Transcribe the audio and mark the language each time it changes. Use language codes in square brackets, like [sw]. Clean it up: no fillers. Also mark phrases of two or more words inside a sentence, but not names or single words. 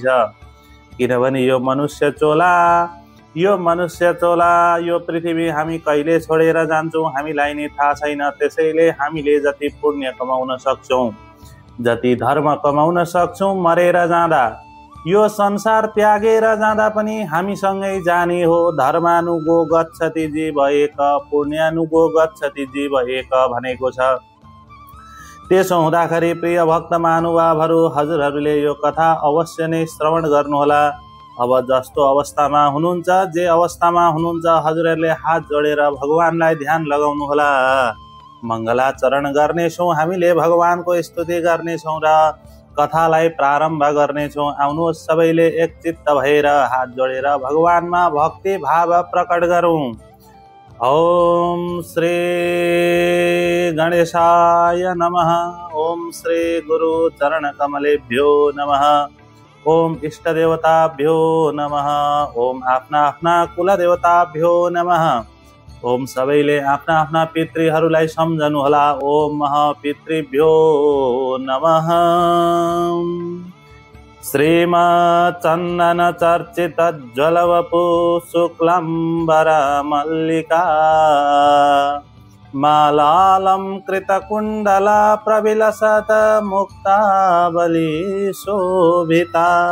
[ne] किनभने यो मनुष्य चोला यो पृथ्वी हामी कहिले छोडेर जान्छौँ हामीलाई नै थाहा छैन। त्यसैले हामीले जति पुण्य कमाउन सक्छौँ, जति धर्म कमाउन सक्छौँ, मरेर जाँदा यो संसार त्यागेर जाँदा पनि हामीसँगै जाने हो। [sa] धर्मानुगो गच्छति जीव एक, पुण्यानुगो गच्छति जीव एक [ne] भनेको छ। त्यसो हुँदाखेरि प्रिय भक्त महानुभावहरू, हजुरहरूले यो कथा अवश्य नै श्रवण गर्नुहोला। अब जस्तो अवस्थामा हुनुहुन्छ, जे अवस्थामा हुनुहुन्छ, हजुरहरूले हात जोडेर भगवानलाई ध्यान लगाउनुहोला। मङ्गलाचरण गर्नेछौँ, हामीले भगवानको स्तुति गर्नेछौँ र कथालाई प्रारम्भ गर्नेछौँ। आउनुहोस् सबैले एकचित्त भएर हात जोडेर भगवानमा भक्ति भाव प्रकट गरौँ। [sa] ओम श्री गणेशाय नमः। ओम श्री गुरु चरण कमलेभ्यो नमः। ओम इष्ट देवताभ्यो नमः। ओम [ne] आफ्ना आफ्ना [sa] कुल देवताभ्यो नमः। [ne] ओम सबैले आफ्ना आफ्ना पितृहरूलाई सम्झनुहोला। [sa] ओम महापितृभ्यो नमः। श्रीमच्चन्दन चर्चित ज्वलवपु शुक्लम्बर मल्लिका मालालं कृतकुण्डला प्रविलसत मुक्तावली शोभिता